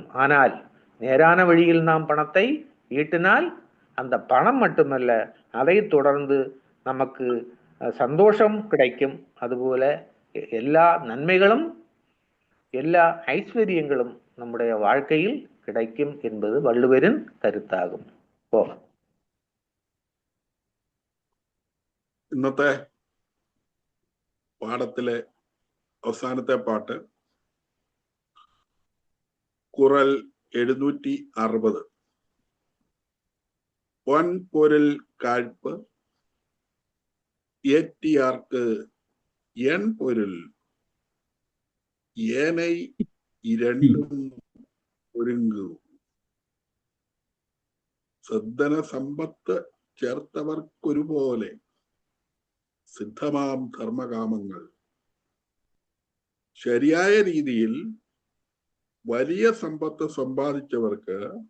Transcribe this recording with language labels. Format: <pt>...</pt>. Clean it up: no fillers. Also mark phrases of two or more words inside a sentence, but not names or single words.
<ta>ஆனால் நேரான வழியில் நாம் பணத்தை ஈட்டினால் அந்த பணம் மட்டுமல்ல, அதை தொடர்ந்து நமக்கு சந்தோஷம் கிடைக்கும். அதுபோல எல்லா நன்மைகளும், எல்லா ஐஸ்வர்யங்களும் நம்முடைய வாழ்க்கையில் கிடைக்கும் என்பது வள்ளுவரின் கருத்தாகும்.</ta> <ml>ഇന്നത്തെ പാഠത്തിലെ അവസാനത്തെ പാട്ട് കുറൽ 760.</ml> <ta>பொன்பொருள் காழ்ப்ப் ஏற்றியார்க்கு என் பொருள் ஏனை இரண்டும் ഒരുങ്ങു.</ta> <ml>സദ്ധന സമ്പത്ത് ചേർത്തവർക്കൊരുപോലെ സിദ്ധമാം ധർമ്മകാമങ്ങൾ. ശരിയായ രീതിയിൽ വലിയ സമ്പത്ത് സമ്പാദിച്ചവർക്ക്</ml>